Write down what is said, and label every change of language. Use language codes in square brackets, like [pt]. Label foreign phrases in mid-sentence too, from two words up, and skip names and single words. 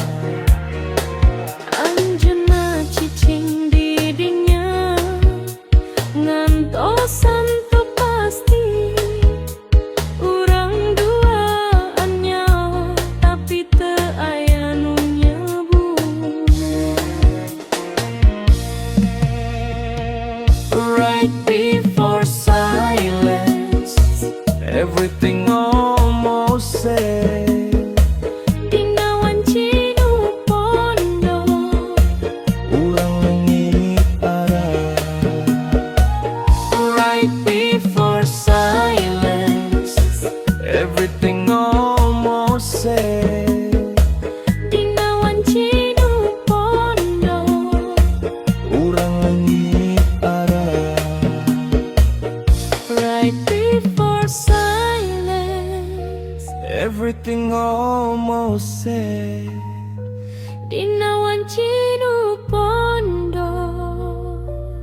[su] anjeunna cicing didinya ngantosan teu pasti, urang duaan nyaho tapi teu aya nu nyebut. [en] Right before silence, everything almost said, [su] Dina wanci nu pondok, urang leungit arah. [en] right before silence, Everything almost said, [su] dina wanci nu pondok, urang leungit arah. [en] right before silence, Everything almost said, [su] dina wanci nu pondok,